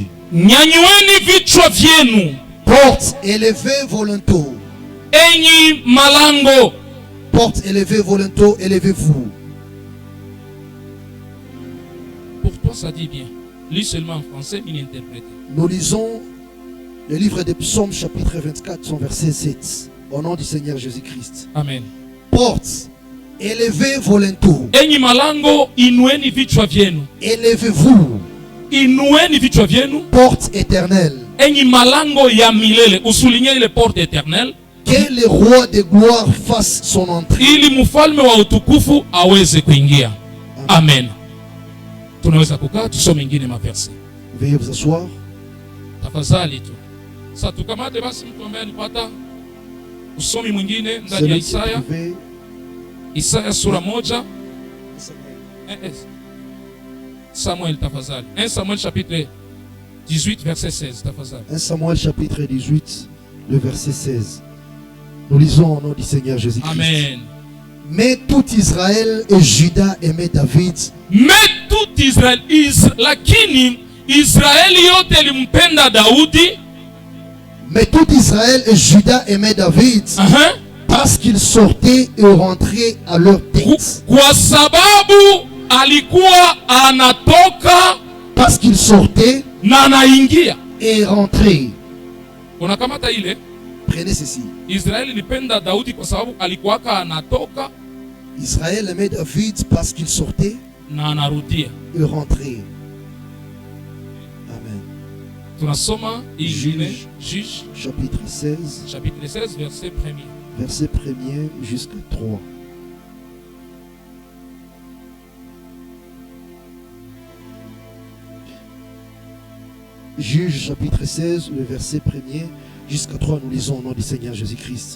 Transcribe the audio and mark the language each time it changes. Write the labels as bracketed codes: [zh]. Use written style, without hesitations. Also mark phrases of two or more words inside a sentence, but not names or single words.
[sw] Nyanyueni vichwa vyenu, [fr] porte élevez vos linteaux. [sw] Enyi malango, [fr] porte élevez vos linteaux, élevez-vous. Pour toi ça dit bien. Lis seulement en français, il interprète. Nous lisons le livre des psaumes chapitre 24, son verset 7. Au nom du Seigneur Jésus-Christ. Amen. Porte, élevez vos linteaux. [sw] Enyi malango, inueni vichwa vyenu. [fr] Élevez-vous. [sw] Inueni vichwa vyenu. [fr] Porte éternelle. [sw] Enyi malango ya milele, usulinye ile [fr] porte éternelle. Que le roi de gloire fasse son entrée. [sw] Ili mfalme wa utukufu aweze kuingia. Amen. Tunaweza kukaa tusome ingine maverse. [fr] Veuillez vous asseoir. [sw] Tafadhali tu. Sasa tukamate basi mtu ambaye alipata usomi mwingine ndani ya Isaya. Isaya sura 1. Samuel tafadhali. [fr] 1 Samuel chapitre 18 verset 16 tafadhali. 1 Samuel chapitre 18 le verset 16. Nous lisons au nom du Seigneur Jésus-Christ. Amen. Mais tout Israël et Juda aimait David. Mais tout Israël, [sw] lakini Israeli yote limpenda Daudi. [fr] Mais tout Israël et Juda aimait David. Parce qu'il sortait et rentrait à leur tête. [sw] Kwa sababu alikuwa anatoka, [fr] parce qu'il sortait [sw] na anaingia [fr] et rentrait. [sw] Unakamata ile? [fr] Prenez ceci. [sw] Israeli lipenda Daudi kwa sababu alikuwa anatoka. [fr] Israël aimait David parce qu'il sortait [sw] na anarudia [fr] et rentrait. Amen. [sw] Tunasoma ingine [fr] Juge chapitre 16. Chapitre 16 verset 1er. Verset 1er jusqu'à 3. Juge chapitre 16, le verset 1er jusqu'à 3, nous lisons au nom du Seigneur Jésus-Christ.